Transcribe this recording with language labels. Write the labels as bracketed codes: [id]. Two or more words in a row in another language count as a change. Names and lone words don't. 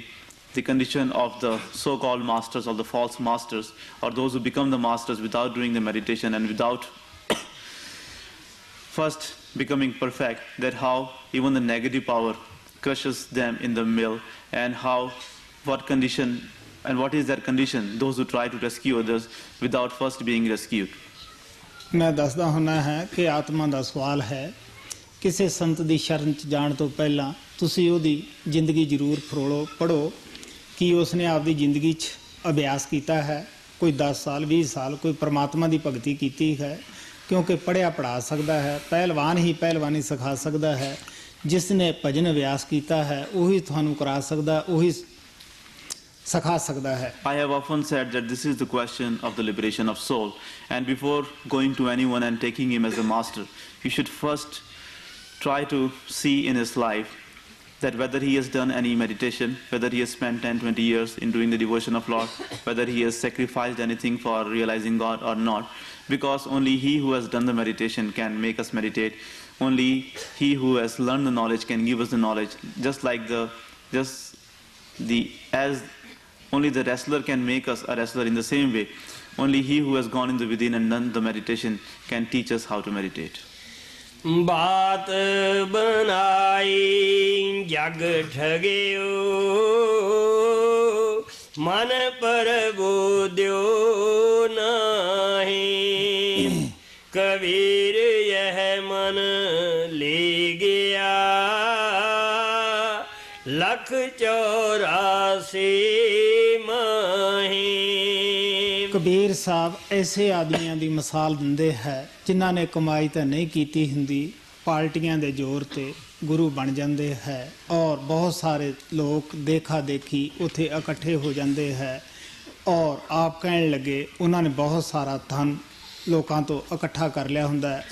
[en] The condition of the so-called masters or the false masters, or those who become the masters without doing the meditation and without first becoming perfect, that how even the negative power crushes them in the mill, and how, what condition and what is that condition, those who try to rescue others without first being rescued. [pa] ਮੈਂ ਦੱਸਦਾ ਹੁੰਦਾ ਹੈ ਕਿ ਆਤਮਾ ਦਾ ਸਵਾਲ ਹੈ। ਕਿਸੇ ਸੰਤ ਦੀ ਸ਼ਰਨ 'ਚ ਜਾਣ ਤੋਂ ਪਹਿਲਾਂ ਤੁਸੀਂ ਉਹਦੀ ਜ਼ਿੰਦਗੀ ਜ਼ਰੂਰ ਫਰੋਲੋ, ਪੜ੍ਹੋ ਕਿ ਉਸਨੇ ਆਪਦੀ ਜ਼ਿੰਦਗੀ 'ਚ ਅਭਿਆਸ ਕੀਤਾ ਹੈ। ਕੋਈ 10 ਸਾਲ 20 ਸਾਲ ਕੋਈ ਪਰਮਾਤਮਾ ਦੀ ਭਗਤੀ ਕੀਤੀ ਹੈ, ਕਿਉਂਕਿ ਪੜ੍ਹਿਆ ਪੜ੍ਹਾ ਸਕਦਾ ਹੈ, ਪਹਿਲਵਾਨ ਹੀ ਪਹਿਲਵਾਨੀ ਸਿਖਾ ਸਕਦਾ ਹੈ। ਜਿਸ ਨੇ ਭਜਨ ਅਭਿਆਸ ਕੀਤਾ ਹੈ ਉਹੀ ਤੁਹਾਨੂੰ ਕਰਾ ਸਕਦਾ, ਉਹੀ ਸਿਖਾ ਸਕਦਾ ਹੈ। [en] I have often said that this is the question of the liberation of soul, and before going to anyone and taking him as a master, you should first try to see in his life that whether he has done any meditation, whether he has spent 10-20 years in doing the devotion of Lord, whether he has sacrificed anything for realizing God or not, because only he who has done the meditation can make us meditate. Only he who has learned the knowledge can give us the knowledge. As only the wrestler can make us a wrestler, in the same way, only he who has gone in the within and done the meditation can teach us how to meditate. [hi] बात बनाई जग ठगियो मन पर बोध्यो नाही कबीर यह मन ले गया 184 माही। [pa] ਕਬੀਰ ਸਾਹਿਬ ਐਸੇ ਆਦਮੀਆਂ ਦੀ ਮਿਸਾਲ ਦਿੰਦੇ ਹੈ ਜਿਨ੍ਹਾਂ ਨੇ ਕਮਾਈ ਤਾਂ ਨਹੀਂ ਕੀਤੀ ਹੁੰਦੀ, ਪਾਰਟੀਆਂ ਦੇ ਜ਼ੋਰ ਤੇ ਗੁਰੂ ਬਣ ਜਾਂਦੇ ਹੈ ਔਰ ਬਹੁਤ ਸਾਰੇ ਲੋਕ ਦੇਖਾ ਦੇਖੀ ਉੱਥੇ ਇਕੱਠੇ ਹੋ ਜਾਂਦੇ ਹੈ ਔਰ ਆਪ ਕਹਿਣ ਲੱਗੇ ਉਹਨਾਂ ਨੇ ਬਹੁਤ ਸਾਰਾ ਧਨ ਲੋਕਾਂ ਤੋਂ ਇਕੱਠਾ ਕਰ ਲਿਆ ਹੁੰਦਾ ਹੈ।